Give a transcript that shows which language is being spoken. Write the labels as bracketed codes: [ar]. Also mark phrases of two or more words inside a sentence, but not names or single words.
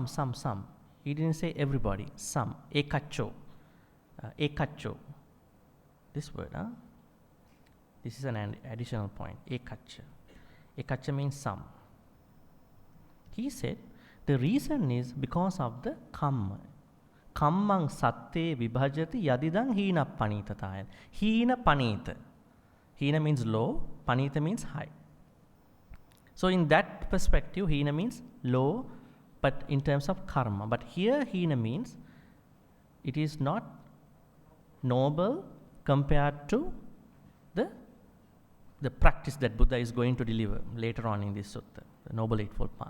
[en] He didn't say everybody, some. [pi] Ekacho. Ekacho. [en] This word, this is an additional point. Ekacha. Ekacha means some. He said, the reason is because of the kamma. [pi] Kammang satte vibhajati yadidang hina panitataya. Hina panita. [en] Hina means low, panita means high. So in that perspective, hina means low, but in terms of karma. But here hina means it is not noble compared to the practice that Buddha is going to deliver later on in this sutta, the Noble Eightfold Path.